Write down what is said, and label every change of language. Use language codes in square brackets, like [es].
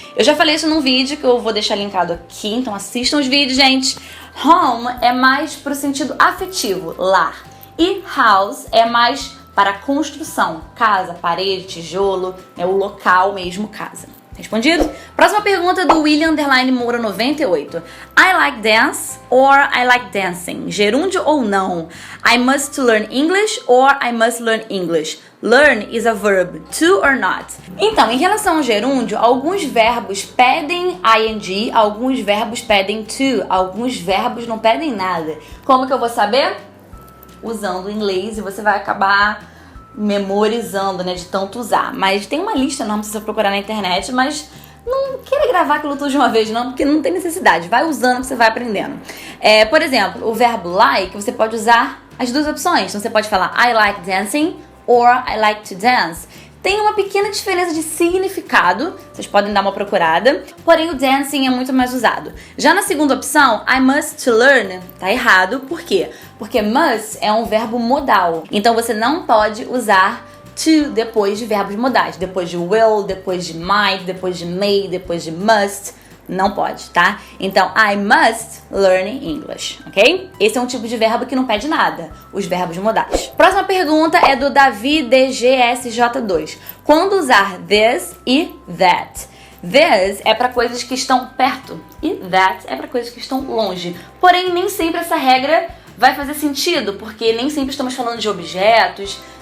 [pt] Eu já falei isso num vídeo que eu vou deixar linkado aqui, então assistam os vídeos, gente. Home é mais pro sentido afetivo, lar. E house é mais para construção, casa, parede, tijolo, é o local mesmo, casa. Respondido? Próxima pergunta do William Moura 98. [en] I like dance or I like dancing? [pt] Gerúndio ou não? [en] I must learn English or I must learn English? Learn is a verb, to or not? [pt] Então, em relação ao gerúndio, alguns verbos pedem ing, alguns verbos pedem to, alguns verbos não pedem nada. Como que eu vou saber? Usando o inglês, e você vai acabar memorizando, né, de tanto usar. Mas tem uma lista, não precisa procurar na internet, mas não queira gravar aquilo tudo de uma vez não, porque não tem necessidade. Vai usando que você vai aprendendo. Por exemplo, o verbo like, você pode usar as duas opções. Então você pode falar [en] I like dancing or I like to dance. [pt] Tem uma pequena diferença de significado, vocês podem dar uma procurada, porém o dancing é muito mais usado. Já na segunda opção, [en] I must learn, [pt] tá errado, por quê? Porque must é um verbo modal, então você não pode usar to depois de verbos modais, depois de will, depois de might, depois de may, depois de must. Não pode, tá? Então, [en] I must learn English, [pt] ok? Esse é um tipo de verbo que não pede nada, os verbos modais. Próxima pergunta é do Davi DGSJ2. Quando usar this e that? This é para coisas que estão perto e that é para coisas que estão longe. Porém, nem sempre essa regra vai fazer sentido, porque nem sempre estamos falando de objetos.